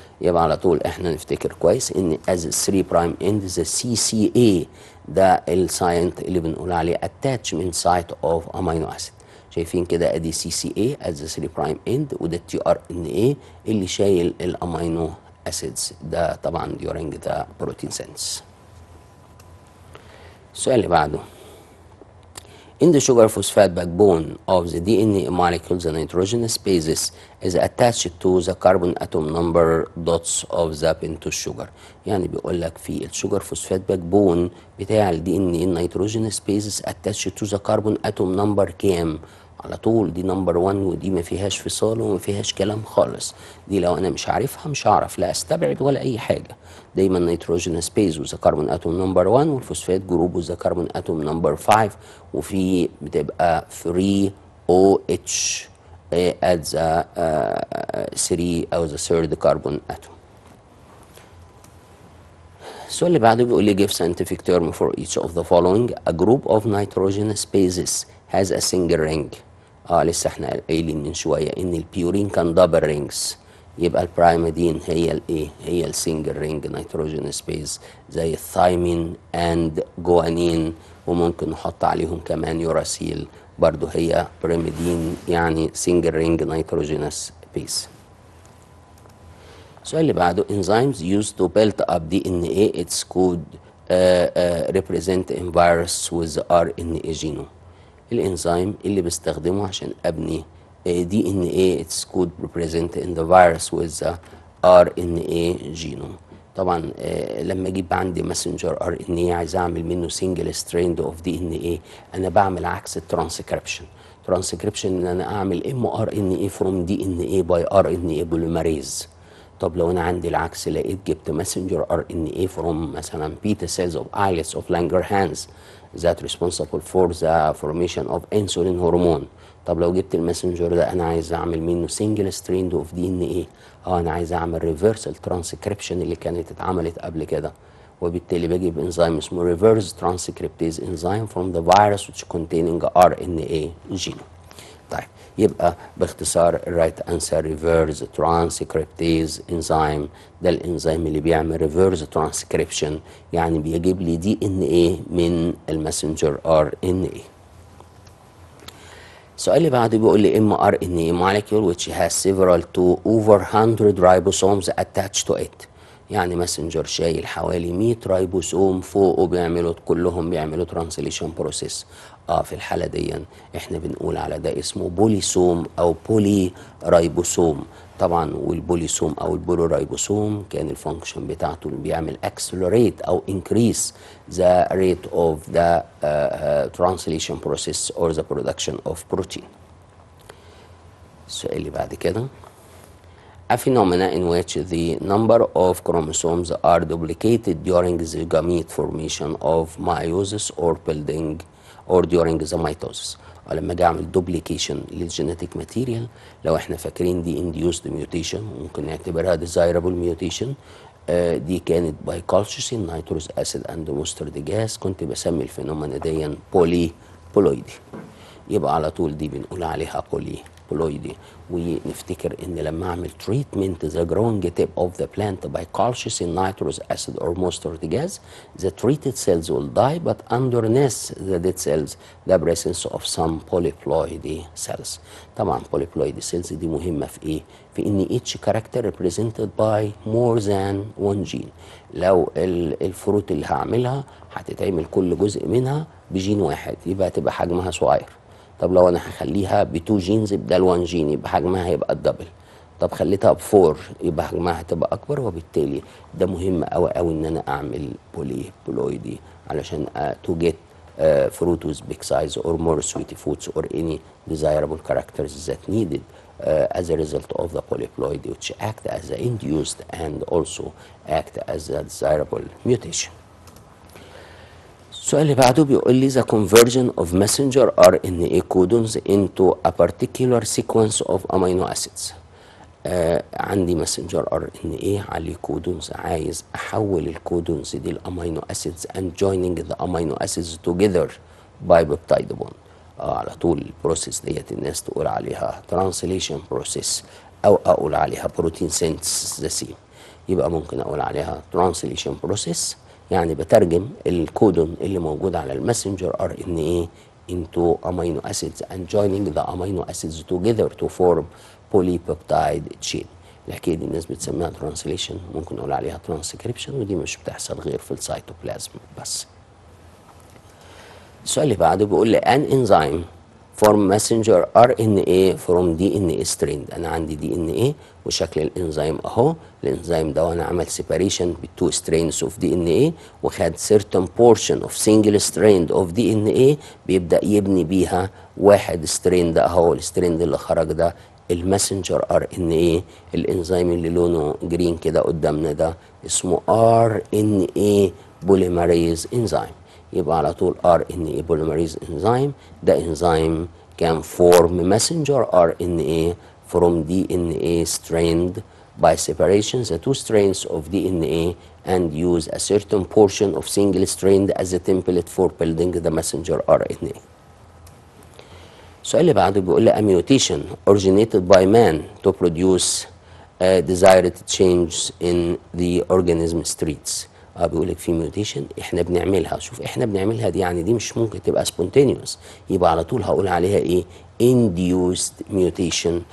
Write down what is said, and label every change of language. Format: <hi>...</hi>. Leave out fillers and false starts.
<ar>يبقى على طول احنا نفتكر كويس ان</ar> <en>as 3 prime end the CCA</en> <ar>ده الساينت اللي بنقول عليه</ar> <en>attachment site of amino acid.</en> <ar>شايفين كده ادي CCA</ar> <en>as 3 prime end</en> <ar>وده tRNA اللي شايل الامينو acids ده طبعا</ar> <en>during the protein sense.</en> <ar>السؤال اللي بعده</ar> <en>in the sugar phosphate backbone of the DNA molecule the nitrogen basis is attached to the carbon atom number dots of the pentose sugar.</en> <ar>يعني بيقول لك في الشوجر فوسفات باك بون بتاع الدي ان ايه النيتروجين سبيسز</ar> <en>attached to the carbon atom number</en> <ar>كام؟ على طول دي نمبر 1 ودي ما فيهاش فصال وما فيهاش كلام خالص، دي لو انا مش عارفها مش هعرف لا استبعد ولا اي حاجه. دايما نيتروجين سبيس وذا كربون اتوم نمبر 1 والفوسفات جروب وذا كربون اتوم نمبر 5 وفي بتبقى 3 او اتش at the 3 او</ar> <en>the third carbon atom.</en> <ar>السؤال اللي بعده بيقول لي</ar> <en>give scientific term for each of the following. A group of nitrogen spaces has a single ring.</en> <ar>لسه احنا قايلين من شويه ان البيورين كان دبل رينجز، يبقى البرايميدين هي الايه؟ هي السنجل رينج نيتروجين سبيس زي الثايمين اند جوانين، وممكن نحط عليهم كمان يوراسيل برضو هي بريميدين يعني سنجل رينج نيتروجينس سبيس. السؤال اللي بعده</ar> <en>enzymes used to build up DNA its could represent in virus with RNA genome.</en> <ar>الانزيم اللي بستخدمه عشان ابني</ar> <en>DNA its could represent in the virus with the RNA genome.</en> <ar>طبعا لما اجيب عندي ماسنجر RNA عايز اعمل منه سنجل ستراند اوف DNA، انا بعمل عكس الترانسكريبشن. ترانسكريبشن ان انا اعمل</ar> <en>mRNA from DNA by RNA polymerase.</en> <ar>طب لو انا عندي العكس لقيت جبت ماسنجر</ar> <en>RNA from مثلا beta cells of islets of Langerhans that responsible for the formation of insulin hormone.</en> <ar>طب لو جبت الماسنجر ده انا عايز اعمل منه single strand of DNA، انا عايز اعمل</ar> <en>reversal transcription</en> <ar>اللي كانت اتعملت قبل كده، وبالتالي بجيب انزيم اسمه reverse transcriptase enzyme</ar> <en>from the virus which containing RNA gene.</en> <ar>طيب يبقى باختصار الرايت انسر ريفيرس ترانسكريبتيز انزيم، ده الانزيم اللي بيعمل ريفيرس ترانسكريبشن يعني بيجيب لي DNA من الماسنجر RNA. السؤال اللي بعده بيقول لي</ar> <en>mRNA molecule which has several to over 100 ribosomes attached to it.</en> <ar>يعني ماسنجر شايل حوالي 100 رايبوسوم فوقه كلهم بيعملوا ترانسليشن بروسيس. في الحالة دي احنا بنقول على ده اسمه بوليسوم او بولي رايبوسوم. طبعا والبوليسوم او البولورايبوسوم كان الفانكشن بتاعته اللي بيعمل</ar> <en>accelerate او increase the rate of the translation process or the production of protein. السؤال اللي بعد كده a phenomena in which the number of chromosomes are duplicated during the gamete formation of meiosis or building or during the mitosis.</en> <ar>ولما اجي اعمل دوبليكيشن للجينيتيك ماتيريال، لو احنا فاكرين دي</ar> <en>induced mutation</en> <ar>ممكن نعتبرها</ar> <en>desirable mutation.</en> <ar>دي كانت باي كالشيسين نيتروس اسيد اند مسترد جاز، كنت بسمي الفينومينا دي بوليدي. يبقى على طول دي بنقول عليها بوليدي. ونفتكر ان لما اعمل تريتمنت ذا</ar> <en>Growing tip of the plant by colchicine nitrous acid or mustard gas, the treated cells will die, but underneath the dead cells the presence of some polyploidy cells.</en> <ar>طبعا</ar> <en>polyploidy cells</en> <ar>دي مهمة في ايه؟ في ان</ar> <en>each character represented by more than one gene.</en> <ar>لو الفروت اللي هعملها هتتعمل كل جزء منها بجين واحد، يبقى هتبقى حجمها صغير. طب لو انا هخليها ب2 جينز بدل 1 جين يبقى حجمها هيبقى الدبل. طب خليتها ب4 يبقى حجمها هتبقى اكبر، وبالتالي ده مهم قوي قوي ان انا اعمل بوليدي علشان</ar> <en>to get fruit with big size or more sweet foods or any desirable characters that needed as a result of the polyploidy, which act as the induced and also act as a desirable mutation.</en> <ar>السؤال اللي بعده بيقول لي</ar> <en>the conversion of messenger RNA codons into a particular sequence of amino acids.</en> <ar>عندي</ar> <en>messenger RNA</en> <ar>عليه كودونز، عايز احول الكودونز دي الامينو اسيدز</ar> <en>and joining the amino acids together by peptide bond.</en> <ar>على طول البروسيس ديت الناس تقول عليها</ar> <en>translation process</en> <ar>او اقول عليها</ar> <en>protein synthesis.</en> <ar>يبقى ممكن اقول عليها</ar> <en>translation process،</en> <ar>يعني بترجم الكودون اللي موجود على الماسنجر</ar> <en>RNA into amino acids and joining the amino acids together to form polypeptide chain.</en> <ar>الحكايه دي الناس بتسميها ترانسليشن، ممكن نقول عليها ترانسكريبشن، ودي مش بتحصل غير في السيتوبلازم بس. السؤال اللي بعده بيقول لي</ar> <en>an enzyme form messenger RNA from DNA strand.</en> <ar>انا عندي DNA وشكل الانزيم اهو. الانزيم ده وانا عمل</ar> <en>separation ب2 strains of DNA</en> <ar>وخد</ar> <en>certain portion of single strand of DNA</en> <ar>بيبدأ يبني بيها واحد سترين ده اهو. السترين اللي خرج ده الماسنجر RNA. الانزيم اللي لونه جرين كده قدامنا ده اسمه RNA polymerase enzyme. يبقى على طول</ar> <en>RNA polymerase enzyme ده enzyme can form messenger RNA from DNA strand by separation the two strands of DNA and use a certain portion of single strand as a template for building the messenger RNA.</en> <ar>السؤال اللي بعده بيقول لي</ar> <en>a mutation originated by man to produce desired change in the organism traits.</en> <ar>بيقول لك في ميوتيشن احنا بنعملها. شوف احنا بنعملها دي يعني دي مش ممكن تبقى سبونتينيوس، يبقى على طول هقول عليها ايه؟</ar> <en>induced mutation.</en>